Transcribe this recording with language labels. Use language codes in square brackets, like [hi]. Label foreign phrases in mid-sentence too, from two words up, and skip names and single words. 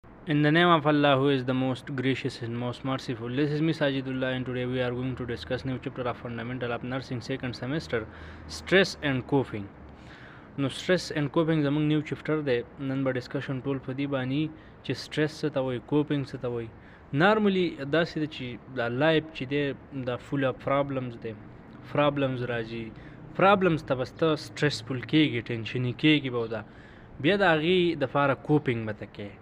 [en] In the name of Allah, who is the most gracious and most merciful, this is me Sajidullah, and today we are going to discuss new chapter of Fundamental of Nursing Second Semester, Stress and Coping. No, stress and coping [ps] زمونږ [en] new chapter [ps] دی. نن به ډسکشن ټول په دې باندې چې سټرس څه ته وایي، کوپینګ څه ته وایي. نارملی داسې ده چې دا لایف چې دی دا [en] full of problems [ps] دی، پرابلمز راځي، پرابلمز ته بس ته سټرسفل کېږي، ټینشني کېږي به دا بیا د هغې دپاره کوپینګ به ته کوې.